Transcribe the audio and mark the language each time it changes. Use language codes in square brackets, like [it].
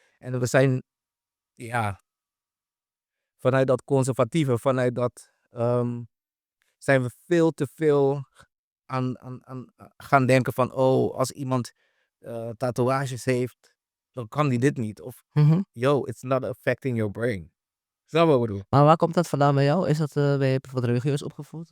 [nl] En we zijn, ja, vanuit dat conservatieve, vanuit dat, zijn we veel te veel aan gaan denken van, oh, als iemand tatoeages heeft, dan kan die dit niet. Of, Mhm. [en] yo, it's not affecting your brain. [nl] Snap je wat ik bedoel? Maar waar komt dat vandaan bij jou? Is dat, ben je bijvoorbeeld religieus opgevoed?